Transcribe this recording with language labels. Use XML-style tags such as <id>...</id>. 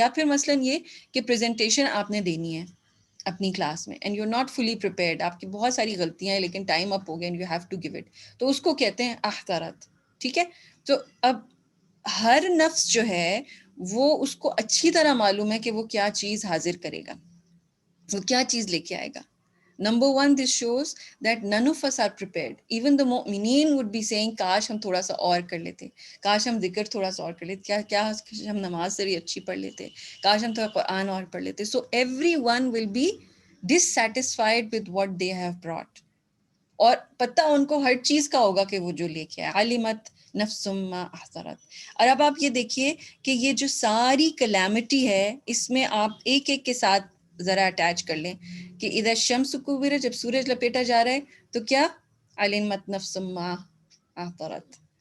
<ur>یا پھر مثلاً یہ کہ پریزنٹیشن آپ نے دینی ہے اپنی کلاس میں</ur> <en>and you are not fully prepared,</en> <ur>آپ کی بہت ساری غلطیاں ہیں لیکن ٹائم اپ ہو گیا</ur> <en>and you have to give it,</en> <ur>تو اس کو کہتے ہیں احضرت. ٹھیک ہے، تو اب ہر نفس جو ہے وہ اس کو اچھی طرح معلوم ہے کہ وہ کیا چیز حاضر کرے گا، وہ کیا چیز لے کے آئے گا.</ur> <en>Number one, this shows that none of us are prepared. Even the mu'mineen would be saying</en> <ur>کاش ہم تھوڑا سا اور کر لیتے، کاش ہم ذکر تھوڑا سا اور کر لیتے، کیا ہم نماز سے بھی اچھی پڑھ لیتے، کاش ہم تھوڑا قرآن اور پڑھ لیتے.</ur> <en>So everyone will be dissatisfied with what they have brought.</en> <ur>اور پتہ ان کو ہر چیز کا ہوگا کہ وہ جو لے کے آئے.</ur> <ar>علمت نفس ما احضرت.</ar> <ur>اور اب آپ یہ دیکھیے کہ یہ جو ساری کلیمٹی ہے اس میں آپ ایک ایک کے ساتھ ذرا اٹیچ کر لیں کہ</ur> <ar>اذا الشمس کوورت،</ar> <ur>جب سورج لپیٹا جا رہا ہے تو کیا؟</ur> <ar>علمت نفس ما احضرت.</ar>